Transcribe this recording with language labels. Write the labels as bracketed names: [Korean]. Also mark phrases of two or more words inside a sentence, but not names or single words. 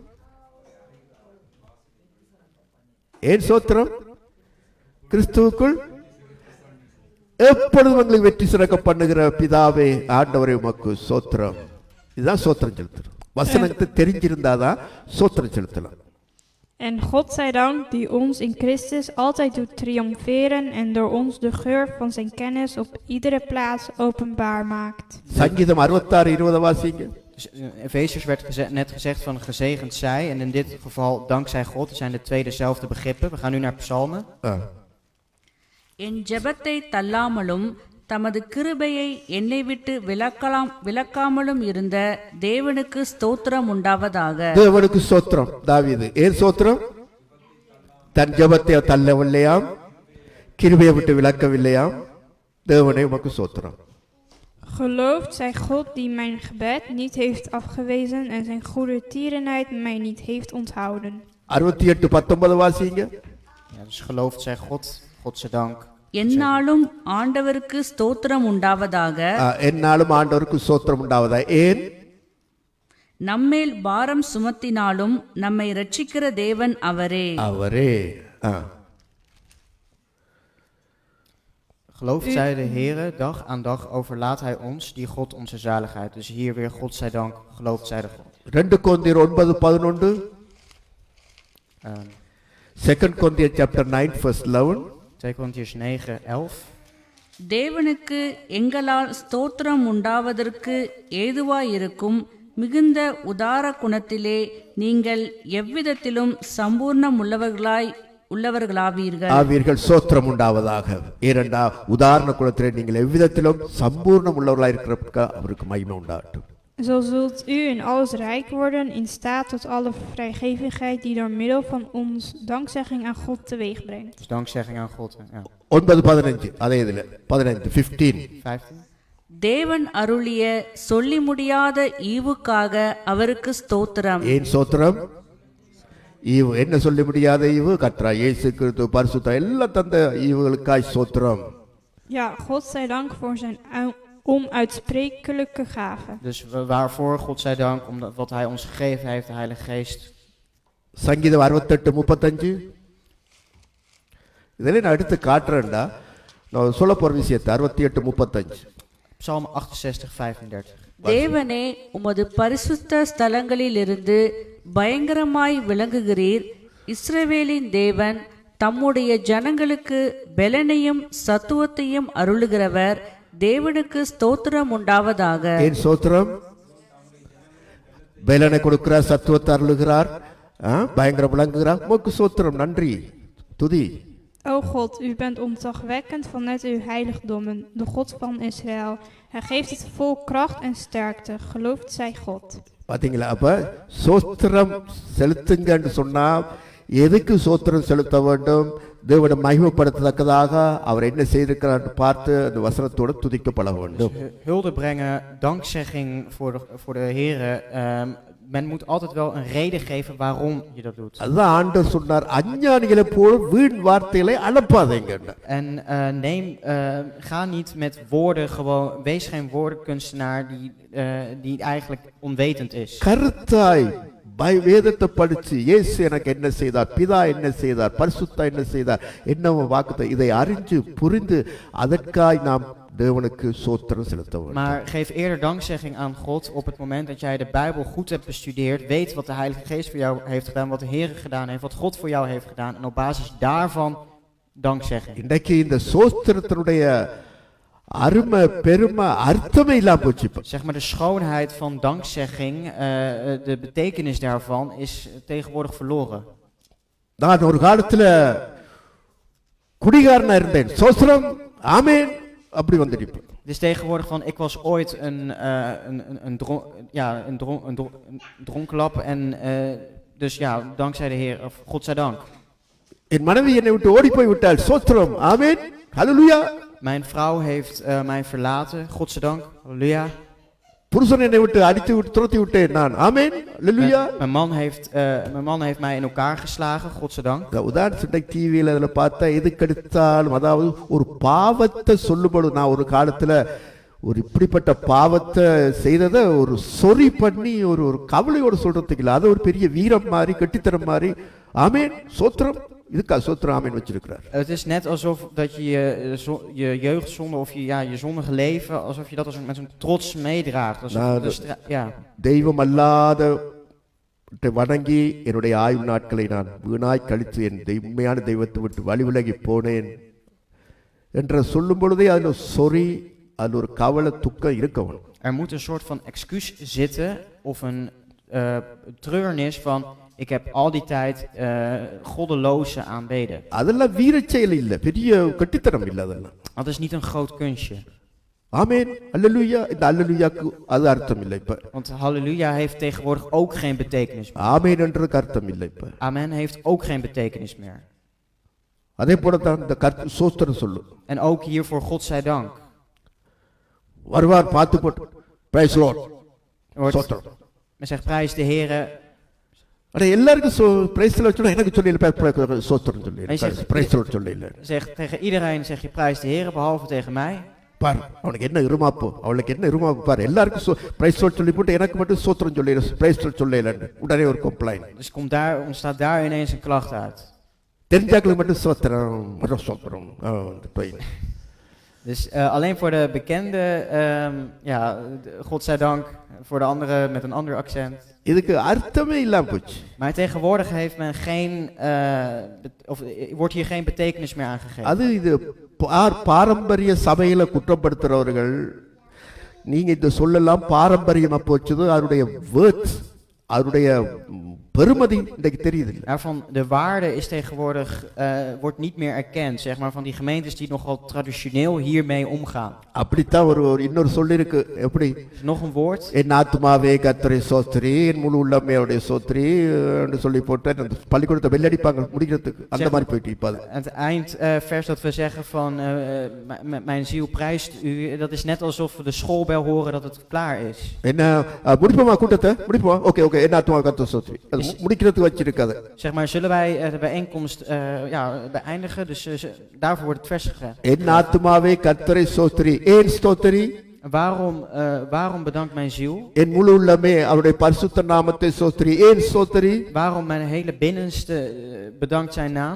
[Tamil] ஏன் சோத்திரம்? கிறிஸ்துவுக்குள் எப்பொழுதும் எங்களை வெற்றி சிறக்க பண்ணுகிற பிதாவே, ஆண்டவரே உமக்கு சோத்திரம். இதுதான் சோத்திரம் செலுத்துறோம். வசனத்தை தெரிஞ்சிருந்தாதான் சோத்திரம் செலுத்தலாம். [Dutch] En God zij dank die ons in Christus altijd doet triomferen en door ons de geur van zijn kennis op iedere plaats openbaar maakt. [Tamil] சங்கீதம் 66:20 வாசிங்க. [Dutch] Dus in Efeziërs werd net gezegd van gezegend zij, en in dit geval dankzij God, het zijn de twee dezelfde begrippen. We gaan nu naar Psalmen. [Tamil] என் ஜெபத்தை தள்ளாமலும் தமது கிருபையை என்னை விட்டு விலக்காமலும் இருந்த தேவனுக்கு ஸ்தோத்திரம் உண்டாவதாக. தேவனுக்கு ஸ்தோத்திரம். தாவீது ஏன் ஸ்தோத்திரம்? தன் ஜெபத்தை தள்ளவில்லையாம், கிருபையை விட்டு விலக்கவில்லையாம். தேவனே உமக்கு ஸ்தோத்திரம். [Dutch] Geloofd zij God die mijn gebed niet heeft afgewezen en zijn goede tierenheid mij niet heeft onthouden. [Tamil] 68:19 வாசிங்க. [Dutch] Ja, dus geloofd zij God, Godzijdank. [Tamil] என்னாலும் ஆண்டவருக்கு ஸ்தோத்திரம் உண்டாவதாக. என்னாலும் ஆண்டவருக்கு ஸ்தோத்திரம் உண்டாவதாக. ஏன்? நம்மேல் பாரம் சுமத்தினாலும் நம்மை ரட்சிக்கிற தேவன் அவரே. அவரே. [Dutch] Gelooft zij de Heere, dag aan dag overlaat hij ons, die God onze zaligheid. Dus hier weer, Godzijdank, gelooft zij de God. [Tamil] 2 கொரிந்தியர் 9:11. 2 கொரிந்தியர் [English] chapter 9 verse 11. [Tamil] 2 Korintiërs 9:11. தேவனுக்கு எங்களால் ஸ்தோத்திரம் உண்டாவதற்கு ஏதுவாயிருக்கும் மிகுந்த உதார குணத்திலே நீங்கள் எவ்விதத்திலும் சம்பூர்ணம் உள்ளவர்களாவீர்கள். ஸ்தோத்திரம் உண்டாவதாக. ஏனென்றா உதாரண குணத்திலே நீங்கள் எவ்விதத்திலும் சம்பூர்ணம் உள்ளவர்களாக இருக்கிற அவருக்கு மகிமை உண்டாகட்டும். [Dutch] Zo zult u in alles rijk worden, in staat tot alle vrijgevigheid die door middel van ons dankzegging aan God teweeg brengt. Dus dankzegging aan God. Ja. [Tamil] 9:15 அதே இதில் 15 15. தேவன் அருளிய சொல்லி முடியாத ஈவுக்காக அவருக்கு ஸ்தோத்திரம். ஏன் சோத்திரம்? ஈவு என்ன சொல்லி முடியாத ஈவு? கர்த்தராகிய இயேசு கிறிஸ்து பரிசுத்த எல்லாம் தந்த ஈவுகளுக்காய் சோத்திரம். [Dutch] Ja, God zij dank voor zijn onuitsprekelijke gave. Dus waarvoor God zij dank, omdat wat hij ons gegeven heeft, de Heilige Geest. [Tamil] சங்கீதம் 68:35 இதெல்லாம் நான் எடுத்து காட்டுறேன்டா. நான் சொல்ல போற விஷயத்தை 68:35 Psalm 68:35. தேவனே, உமது பரிசுத்த ஸ்தலங்களிலிருந்து பயங்கரமாய் விளங்குகிறீர். இஸ்ரவேலின் தேவன் தம்முடைய ஜனங்களுக்கு பெலனையும் சத்துவத்தையும் அருளுகிறவர். தேவனுக்கு ஸ்தோத்திரம் உண்டாவதாக. ஏன் சோத்திரம்? பலனை கொடுக்கிறார், சத்துவத்தை அருளுகிறார், பயங்கரம் விளங்குகிறார். உமக்கு சோத்திரம், நன்றி, துதி. [Dutch] O God, u bent ontzagwekkend vanuit uw heiligdommen, de God van Israël. Hij geeft het volk kracht en sterkte. Geloofd zij God. [Tamil] பாத்தீங்களா? அப்ப சோத்திரம் செலுத்துங்கன்னு சொன்னா எதுக்கு சோத்திரம் செலுத்த வேண்டும்? தேவனை மகிமைப்படுத்தத்தக்கதாக அவர் என்ன செய்திருக்கிறார் பார்த்து அந்த வசனத்தோடு துதிக்கப்பட வேண்டும். [Dutch] Hulde brengen, dankzegging voor de Here. Men moet altijd wel een reden geven waarom je dat doet. [Tamil] அதுதான் ஆண்டவர் சொன்னார், அஞ்ஞானிகளை போல வீண் வார்த்தைகளை அனுப்பாதீங்க. [Dutch] En ga niet met woorden gewoon, wees geen woordenkunstenaar die eigenlijk onwetend is. [Tamil] கருத்தாய் வேதத்தை படிச்சு இயேசு எனக்கு என்ன செய்தார், பிதா என்ன செய்தார், பரிசுத்தா என்ன செய்தார், என்ன வாக்குத்த, இதை அறிஞ்சு புரிந்து அதற்காய் நாம் தேவனுக்கு சோத்திரம் செலுத்த வேண்டும். [Dutch] Maar geef eerder dankzegging aan God op het moment dat jij de Bijbel goed hebt bestudeerd, weet wat de Heilige Geest voor jou heeft gedaan, wat de Heer gedaan heeft, wat God voor jou heeft gedaan, en op basis daarvan dankzegging. [Tamil] இன்றைக்கு இந்த சோத்திரத்தினுடைய அருமை பெருமை அர்த்தமே இல்லாம போச்சு. [Dutch] Zeg maar de schoonheid van dankzegging, de betekenis daarvan is tegenwoordig verloren. [Tamil] நான் ஒரு காலத்துல குடிகாரனா இருந்தேன், சோத்திரம் ஆமென் அப்படி வந்துட்டேன். [Dutch] Het is tegenwoordig van, ik was ooit een dronklap en dus ja, dankzij de Heer, of God zij dank. [Tamil] என் மனைவி என்னை விட்டு ஓடி போய் விட்டாள், சோத்திரம் ஆமென் ஹல்லேலூயா. [Dutch] Mijn vrouw heeft mij verlaten, God zij dank, halleluja. [Tamil] புருஷன் என்னை விட்டு அடித்து விட்டு துரத்தி விட்டேன் நான், ஆமென் ஹல்லேலூயா. [Dutch] Mijn man heeft mij in elkaar geslagen, God zij dank. [Tamil] உதாரணத்துக்கு டிவியில் அதில் பார்த்தா எதுக்கெடுத்தாலும், அதாவது ஒரு பாவத்தை சொல்லும்போது, நான் ஒரு காலத்தில் ஒரு இப்படிப்பட்ட பாவத்தை செய்ததை ஒரு சொறி பண்ணி ஒரு கவலையோடு சொல்றதுக்கு இல்லை, அது ஒரு பெரிய வீரம் மாதிரி கெட்டித்தனம் மாதிரி. ஆமென் சோத்திரம், இதுக்கா சோத்திரம் ஆமென் வச்சிருக்கிறார். [Dutch] Het is net alsof dat je jeugdzonde of je zondige leven, alsof je dat met zo'n trots meedraagt. [Tamil] தெய்வம் அல்லாத வணங்கி என்னுடைய ஆயுள் நாட்களை நான் வீணாய் கழித்து என் உண்மையான தெய்வத்தை விட்டு வழி விலகி போனேன் என்ற சொல்லும் பொழுதே அதில் சொறி, அதில் ஒரு கவலை துக்கம் இருக்கணும். [Dutch] Er moet een soort van excuus zitten of een treurnis van, ik heb al die tijd goddeloze aanbeden. [Tamil] அதெல்லாம் வீரச்செயல் இல்லை, பெரிய கட்டித்தனம் இல்லை, அதெல்லாம். [Dutch] Dat is niet een groot kunstje. [Tamil] ஆமென் அல்லேலூயா. இந்த அல்லேலூயாக்கு அது அர்த்தம் இல்லை இப்ப. [Dutch] Want halleluja heeft tegenwoordig ook geen betekenis meer. [Tamil] ஆமென் என்றதுக்கு அர்த்தம் இல்லை இப்ப. [Dutch] Amen heeft ook geen betekenis meer. [Tamil] அதே போல தான் இந்த சோத்திரம் சொல்லு. [Dutch] En ook hier voor God zij dank. [Tamil] வருவார் பார்த்து போட்டு [English] praise Lord [Tamil] சோத்திரம். [Dutch] Men zegt prijs de Heere. [Tamil] அட எல்லாருக்கும் [English] praise Lord [Tamil] சொல்ல, எனக்கு சொல்லி சோத்திரம் சொல்லி [English] praise Lord [Tamil] சொல்லி இல்லை. [Dutch] Zeg tegen iedereen zeg je prijs de Heere, behalve tegen mij. [Tamil] பார் அவனுக்கு என்ன இருமாப்பு, அவளுக்கு என்ன இருமாப்பு பார். எல்லாருக்கும் [English] praise Lord [Tamil] சொல்லி போட்டு எனக்கு மட்டும் சோத்திரம் சொல்லி [English] praise Lord [Tamil] சொல்ல இல்லைன்னு உடனே ஒரு கம்ப்ளைண்ட். [Dutch] Dus ontstaat daar ineens een klacht uit. [Tamil] தெரிஞ்சாக்களுக்கு மட்டும் சோத்திரம் சோத்திரம். [Dutch] Dus alleen voor de bekende, God zij dank, voor de anderen met een ander accent. [Tamil] இதுக்கு அர்த்தமே இல்லாம போச்சு. [Dutch] Maar tegenwoordig heeft men wordt hier geen betekenis meer aangegeven. [Tamil] அது இது பாரம்பரிய சபையில குற்றப்படுத்துறவர்கள், நீங்க இந்த சொல்லலாம் பாரம்பரியமா போச்சது, அதனுடைய வேர்ட்ஸ் அதனுடைய பெருமதி இன்றைக்கு தெரியுது. [Dutch] Daarvan, de waarde is tegenwoordig, wordt niet meer erkend, zeg maar, van die gemeentes die nogal traditioneel hiermee omgaan. [Tamil] அப்படித்தான் ஒரு இன்னொரு சொல்லி இருக்கு. எப்படி? [Dutch] Nog een woord. [Tamil] என் ஆத்துமாவே கர்த்தரை சோத்திரி, என் முழு உள்ளமே அவருடைய சோத்திரி என்று சொல்லி போட்டு அந்த பள்ளிக்கூடத்தை வெள்ளடிப்பாங்க முடிக்கிறதுக்கு அந்த மாதிரி போயிட்டு இப்போ அது. [Dutch] Het eindvers dat we zeggen van mijn ziel prijst u, dat is net alsof we de schoolbel horen dat het klaar is. [Tamil] என்ன முடிப்போமா கூட்டத்தை? முடிப்போம். [English] okay okay. [Tamil] என் ஆத்துமாவே கர்த்தரை சோத்திரி. அது முடிக்கிறதுக்கு வச்சிருக்காது. [Dutch] Zeg maar, zullen wij de bijeenkomst beëindigen? Dus daarvoor wordt het vers gegaan. [Tamil] என் ஆத்துமாவே கர்த்தரை சோத்திரி. ஏன் ஸ்தோத்திரி? [Dutch] Waarom bedankt mijn ziel? [Tamil] என் முழு உள்ளமே அவருடைய பரிசுத்த நாமத்தை சோத்திரி. ஏன் சோத்திரி? [Dutch] Waarom mijn hele binnenste bedankt zijn naam?